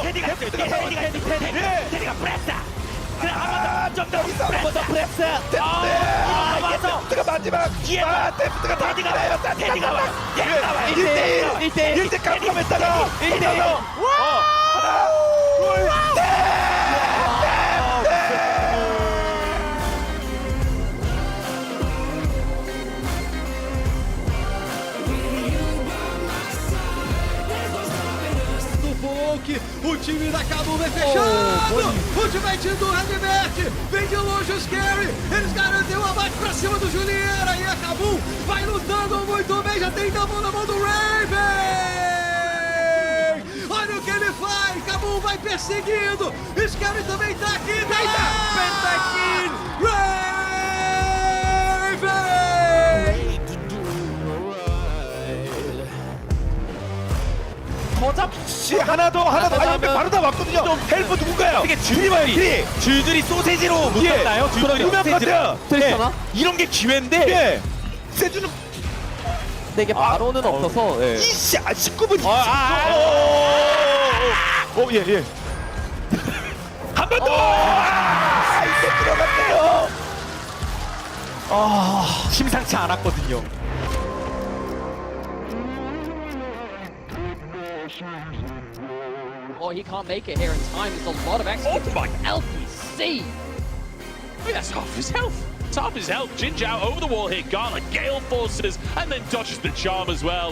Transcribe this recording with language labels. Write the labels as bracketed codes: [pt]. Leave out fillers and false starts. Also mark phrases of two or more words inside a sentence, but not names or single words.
[ko] 테디가 프레스. 그래 한번더 프레스. 데프트가 마지막. 데프트가 테디가 테디가 와. 1대1 깜깜했다가 1대1 하나 [pt] O time da Cabo vem fechando! Ultimate do Redbert! Vem de longe o Scary! Eles garantem o abate pra cima do Juliera! E a Cabo vai lutando muito bem! Já tem Double na mão do Raven! Olha o que ele faz! Cabo vai perseguindo! Scary também tá aqui! Deita! Pentakill! Raven! [ko] 하나 더 아니 바로 다 왔거든요. 헬프 누군가요? 이게 줄줄이 소세지로 묶었나요? 그러면 같아요. 이런 게 기회인데 세주는 근데 이게 바로는 없어서 19분 예. 한 번 더! 이게 들어갔네요. 심상치 않았거든요. [en] Oh, he can't make it here in time. There's a lot of execution. LPC! That's half his health. It's half his health. Jin Zhao over the wall here. Gala, Gale forces, and then dodges the charm as well.